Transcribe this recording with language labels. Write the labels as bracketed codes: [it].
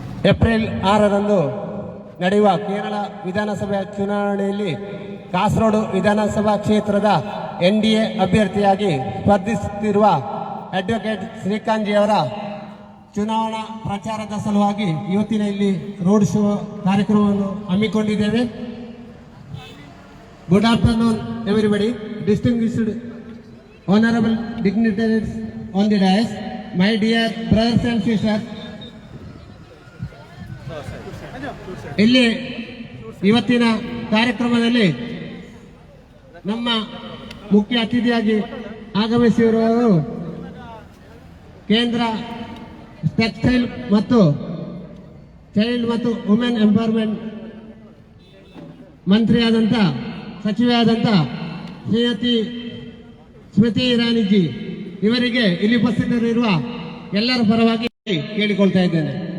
[kn] April 6ರಂದು ನಡೆಯುವ ಕೇರಳ ವಿಧಾನಸಭೆ ಚುನಾವಣೆಯಲ್ಲಿ ಕಾಸರಗೋಡು ವಿಧಾನಸಭಾ ಕ್ಷೇತ್ರದ NDA ಅಭ್ಯರ್ಥಿಯಾಗಿ ಸ್ಪರ್ಧಿಸುತ್ತಿರುವ ಅಡ್ವೊಕೇಟ್ ಶ್ರೀಕಾಂತ್ಜಿಯವರ ಚುನಾವಣಾ ಪ್ರಚಾರದ ಸಲುವಾಗಿ ಇವತ್ತಿನ ಇಲ್ಲಿ ರೋಡ್ ಶೋ ಕಾರ್ಯಕ್ರಮವನ್ನು ಹಮ್ಮಿಕೊಂಡಿದ್ದೇವೆ. [en] Good afternoon everybody, distinguished honorable dignitaries on the dais, my dear brothers and sisters. [kn] ಇಲ್ಲಿ ಇವತ್ತಿನ ಕಾರ್ಯಕ್ರಮದಲ್ಲಿ ನಮ್ಮ ಮುಖ್ಯ ಅತಿಥಿಯಾಗಿ ಆಗಮಿಸಿರುವವರು ಕೇಂದ್ರ ಟೆಕ್ಸ್ಟೈಲ್ ಮತ್ತು ಚೈಲ್ಡ್ ಮತ್ತು ವುಮೆನ್ ಎಂಪವರ್ಮೆಂಟ್ ಮಂತ್ರಿಯಾದಂಥ ಸಚಿವೆಯಾದಂಥ ಶ್ರೀಮತಿ ಸ್ಮೃತಿ ಇರಾನಿಜಿ ಇವರಿಗೆ ಇಲ್ಲಿ ಉಪಸ್ಥಿತರಿರುವ ಎಲ್ಲರ ಪರವಾಗಿ ಕೇಳಿಕೊಳ್ತಾ ಇದ್ದೇನೆ.